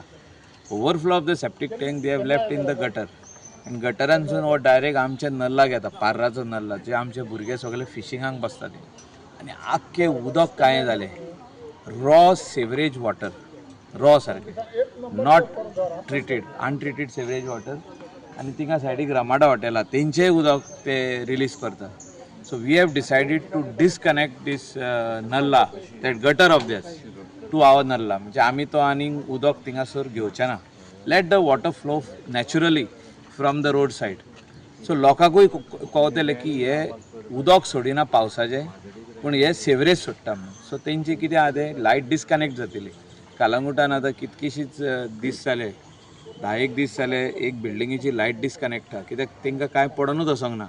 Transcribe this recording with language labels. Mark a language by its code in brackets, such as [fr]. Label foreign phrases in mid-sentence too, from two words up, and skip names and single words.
[en] overflow of the septic tank they have left in the gutter [kok] आनी गटरांसून हो डायरेक्ट आमच्या नल्लाक येता पार्राचो नल्ला जे आमचे भुरगे सगळे फिशिंगाक बसतात आनी आख्खें उदक कांय जालें. [en] raw sewerage water [kok] रॉ सारकें [en] not treated untreated sewage water [kok] आनी थिंगा सायडीक रामाडा हॉटेल आहा तेंचेय उदक ते रिलीज करता. [en] So we have decided to disconnect this nalla, that gutter of this, to our nalla. [kok] म्हणजे आमी तो आनीक उदक थिंगासर घेवचे ना. [en] Let the water flow naturally from the road side. [kok] So लोकांकूय कळटलें की हे उदक सोडिना पावसाचें पूण हे सेवरेज सोडटा म्हणून. सो तेंची कितें आहा तें लायट डिस्कनेक्ट जातली. कालांगुटान आतां कितकीशीच दीस जाले 10 दीस जाले एक बिल्डिंगेची लायट डिस्कनेक्ट आहा कित्याक तेंकां कांय पडनूच वचोंक ना.